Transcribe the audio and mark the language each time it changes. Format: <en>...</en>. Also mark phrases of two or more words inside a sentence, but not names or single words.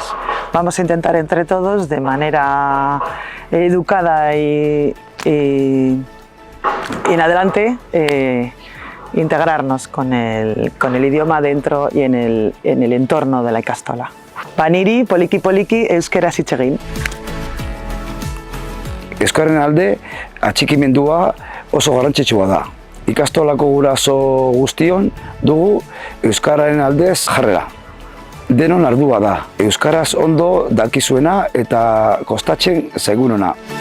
<es>Vamos a intentar entre todos de manera educada y en adelante integrarnos con el idioma dentro y en el entorno de la ikastola.</es> <eu>Baniri, poliki poliki, euskaraz hitz egin. Euskararen alde atxikimendua oso garrantzitsua da. Ikastolako guraso guztion dugu euskararen aldez jarrera. Denon ardua da, euskaraz ondo dakizuena eta kostatzen zaigunona.</eu>